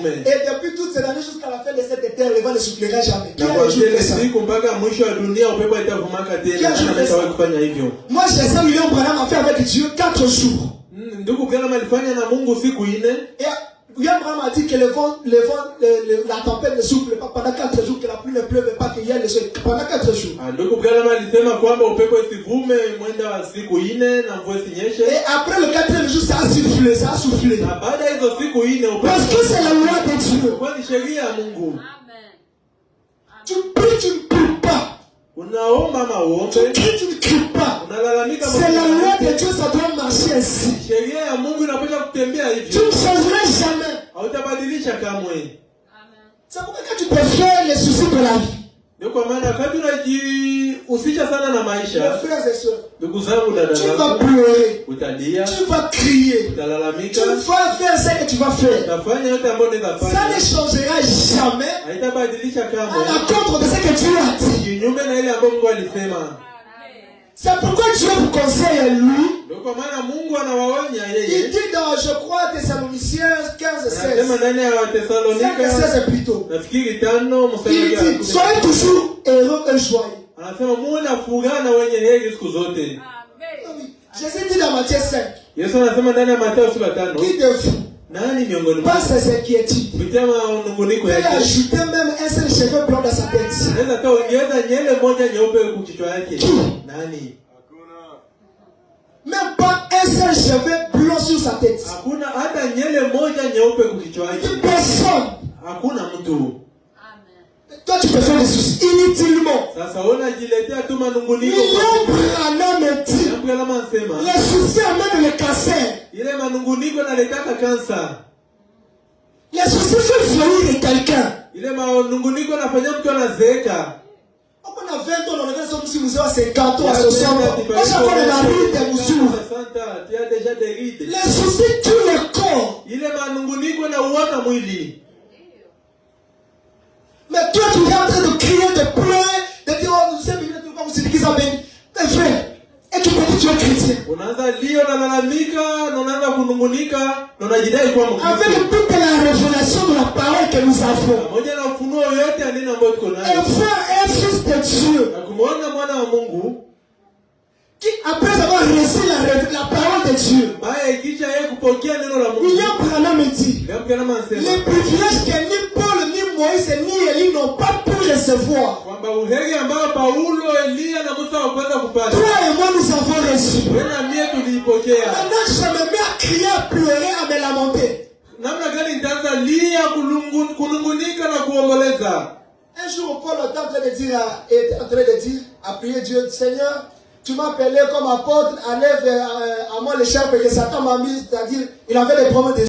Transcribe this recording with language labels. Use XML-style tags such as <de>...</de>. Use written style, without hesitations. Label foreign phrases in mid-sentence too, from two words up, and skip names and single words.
<fr>Et depuis toutes ces années jusqu'à la fin de cette terre, le vent ne soufflera jamais. Qui</fr> <sw>Na a kwa</sw> <fr>un jour fait ça?</fr> <sw>siku mpaka mwisho wa dunia upepo haitavumaka tena. Nani ameshawahi kufanya hivyo?</sw> <fr>Moi j'ai ça, William Branham a fait avec Dieu 4 jours.</fr> <sw>Ndugu Branham alifanya na Mungu siku 4.</sw> <fr>Et William Branham a dit que la tempête ne souffle pas pendant 4 jours, que la pluie ne pleuve pas, qu'il y a le soleil. Pendant 4 jours.</fr> <sw>Ndugu Branham alisema kwamba upepo usivume mwenda wa siku 4 na mvua isinyeshe.</sw> <fr>Et après le 4e jour, ça a soufflé, ça a soufflé.</fr> <sw>Na baada ya hizo siku 4 upepo.</sw> <fr>Parce que c'est la loi de Dieu.</fr> <sw>Kwani sheria ya Mungu. Amen.</sw> <fr>Tu pries, tu ne pries pas.</fr> <sw>Unaomba ama uombe.</sw> <fr>Tu cries, tu ne cries pas.</fr> <sw>Unalalamika.</sw> <fr>C'est la loi de Dieu, ça doit marcher ainsi.</fr> <sw>Sheria ya Mungu inapaswa kutembea</sw> <fr>Tu</fr> <sw>hivyo.</sw> <fr>ne changeras jamais.</fr> <sw>Hautabadilisha kamwe. Amen.</sw> <fr>C'est pourquoi quand tu préfères les soucis de la vie,</fr> <sw>Ndio kwa maana wakati unajihusisha sana na</sw> <fr>mes</fr> <sw>maisha,</sw> <fr>frères et sœurs,</fr> <sw>ndugu zangu, dada</sw> <fr>tu vas</fr> <sw>zangu,</sw> <fr>pleurer,</fr> <sw>utalia,</sw> <fr>tu vas crier, tu</fr> <sw>utalalamika,</sw> <fr>vas faire ce que tu vas faire.</fr> <sw>utafanya yote ambayo unaweza</sw> <fr>Ça ne</fr> <sw>fanya.</sw> <fr>changera jamais</fr> <sw>Haitabadilisha</sw> <fr>à</fr> <sw>kamwe.</sw> <fr>l'encontre de ce que Dieu a dit.</fr> <sw>Kinyume na ile ambayo Mungu alisema.</sw> <fr>C'est pourquoi Dieu vous conseille lui.</fr> <sw>Ndio kwa maana Mungu anawaonya</sw> <fr>Il</fr> <sw>yeye.</sw> <fr>dit dans, je crois, Thessaloniciens 15 et 16.</fr> <sw>Anasema ndani ya 5</sw> <fr>et</fr> <sw>Wathesalonika</sw> <fr>16 plutôt.</fr> <sw>nafikiri 5 mstari</sw> <fr>Il</fr> <sw>wa</sw> <fr>dit, soyez toujours heureux et joyeux.</fr> <sw>anasema muwe na furaha na wenye heri siku zote. Amen.</sw> <fr>Oui. Jésus dit dans Matthieu 5,</fr> <sw>Yesu anasema ndani ya Mathayo 5,</sw> <fr>qui de vous</fr> <sw>nani miongoni</sw> <fr>pense</fr> <sw>mwenu</sw> <fr>à ses inquiétudes</fr> <sw>kupitia manunguniko</sw> <fr>peut</fr> <sw>yake</sw> <fr>ajouter même un seul cheveu blanc dans sa tête.</fr> <sw>anaweza hata ongeza nyele moja nyeupe kwa kichwa yake? Nani?</sw> <fr>Même pas un seul cheveu blanc sur sa tête.</fr> <sw>Hakuna hata nyele moja nyeupe kwa kichwa yake.</sw> <fr>Une personne.</fr> <sw>Hakuna mtu. Amen.</sw> <fr>Toi, tu peux faire des soucis inutilement.</fr> <sw>Sasa unajiletea tu manunguniko.</sw> <fr>William Branham dit,</fr> <sw>Jambo kama anasema</sw> <fr>les soucis amènent le cancer.</fr> <sw>ile manunguniko inaletaka kansa.</sw> <fr>Les soucis font vieillir quelqu'un.</fr> <sw>Ile manunguniko inafanya mtu anazeeka.</sw> <fr>On a 20 ans, on regarde son monsieur, vous avez 50 ans, à 60 ans. Moi, j'ai encore la ride des moussous. Tu as déjà des rides. Les soucis tuent le corps.</fr> <sw>Ile manunguniko inauaka mwili.</sw> <fr>Mais toi, tu es en train de crier, de pleurer, de dire, oh, vous savez, vous savez qui ça béni. Mes frères, et tu peux dire, tu es chrétien.</fr> <sw>Unaanza lia na lalamika na unaanza kunungunika na unajidai kuwa Mkristo.</sw> <fr>Avec toute la révélation de la parole que nous avons.</fr> <sw>Pamoja na ufunuo yote ya neno ambayo tuko</sw> <fr>Un</fr> <sw>nayo.</sw> <fr>frère, un fils de Dieu,</fr> <sw>Na kumuona mwana wa Mungu</sw> <fr>qui après avoir reçu la parole de Dieu,</fr> <sw>baada ikisha yeye kupokea neno la Mungu.</sw> <fr>William Branham dit,</fr> <sw>Jambo kama anasema</sw> <fr>les privilèges que ni Paul, ni Moïse, ni Élie n'ont pas pu recevoir.</fr> <sw>kwamba uheri ambao Paulo, Elia na Musa hawakuweza kupata.</sw> <fr>Toi et moi, nous avons reçu.</fr> <sw>Wewe na mimi tuliipokea.</sw> <fr>Maintenant, je me mets à crier, à pleurer, à me lamenter.</fr> <sw>Namna gani nitaanza lia kunungunika na kuomboleza?</sw> <fr>Un jour, Paul était en train de dire, à prier Dieu, Seigneur, tu m'as appelé comme apôtre, enlève à moi les charpes que Satan m'a mis, c'est-à-dire, il avait des problèmes de</fr>